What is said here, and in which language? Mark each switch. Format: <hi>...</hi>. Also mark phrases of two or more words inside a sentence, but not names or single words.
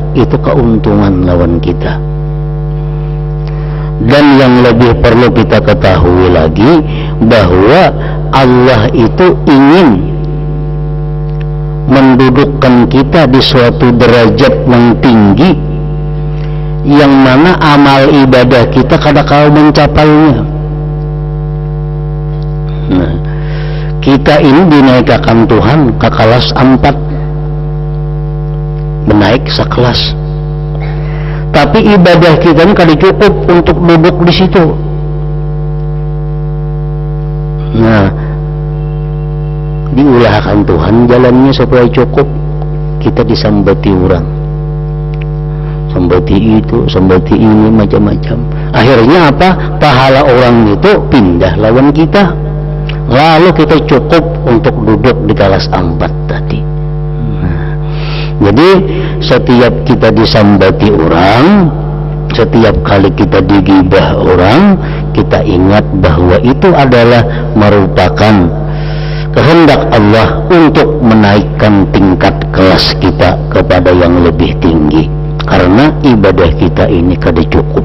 <id>Itu keuntungan lawan kita. Dan yang lebih perlu kita ketahui lagi bahwa Allah itu ingin mendudukkan kita di suatu derajat yang tinggi, yang mana amal ibadah kita kadang-kala mencapainya. Nah, kita ini dinaikkan Tuhan ke kelas 4, menaik sekelas. Tapi ibadah kita ini kada cukup untuk duduk di situ. Nah, diulahkan Tuhan jalannya supaya cukup. Kita disambati orang, sambati itu, sambati ini, macam-macam. Akhirnya apa? Pahala orang itu pindah lawan kita. Lalu kita cukup untuk duduk di kelas 4 tadi. Nah, jadi setiap kita disambati orang, setiap kali kita digibah orang, kita ingat bahwa itu adalah merupakan kehendak Allah untuk menaikkan tingkat kelas kita kepada yang lebih tinggi, karena ibadah kita ini kada cukup.</id>